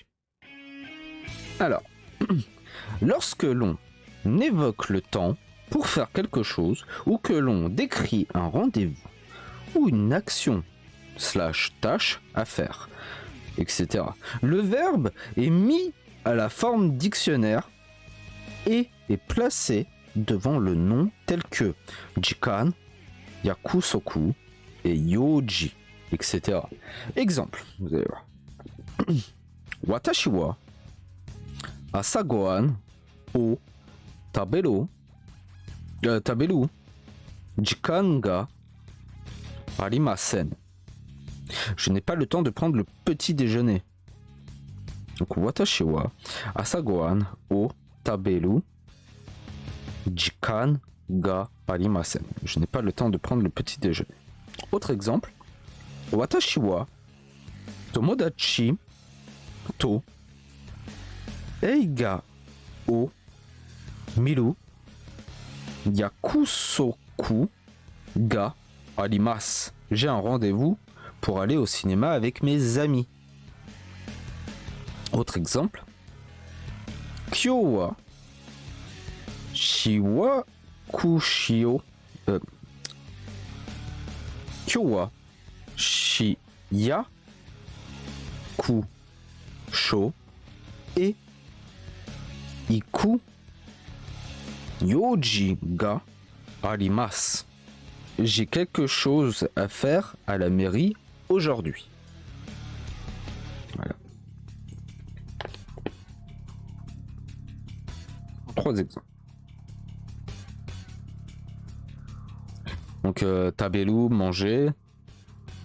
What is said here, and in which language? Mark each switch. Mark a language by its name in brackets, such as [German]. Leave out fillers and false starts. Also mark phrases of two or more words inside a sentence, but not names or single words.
[French] Alors, lorsque l'on évoque le temps pour faire quelque chose ou que l'on décrit un rendez-vous ou une action / tâche à faire, etc. Le verbe est mis à la forme dictionnaire et est placé devant le nom tel que Jikan, Yakusoku et Yoji, etc. Exemple, vous allez voir. [Japanese] 私は朝ごはんを食べる時間がありません. [French] Je n'ai pas le temps de prendre le petit déjeuner. [Japanese] Donc 私は朝ごはんを食べる時間がありません. [French] Je n'ai pas le temps de prendre le petit déjeuner. Autre exemple. [Japanese] 私は友達と映画を見る約束があります. [French] J'ai un rendez-vous pour aller au cinéma avec mes amis. Autre exemple. [Japanese] 今日は市役所. 今日は市役所 et 行く用事があります. [French] J'ai quelque chose à faire à la mairie aujourd'hui. Voilà. 3 exemples. Donc taberu, manger.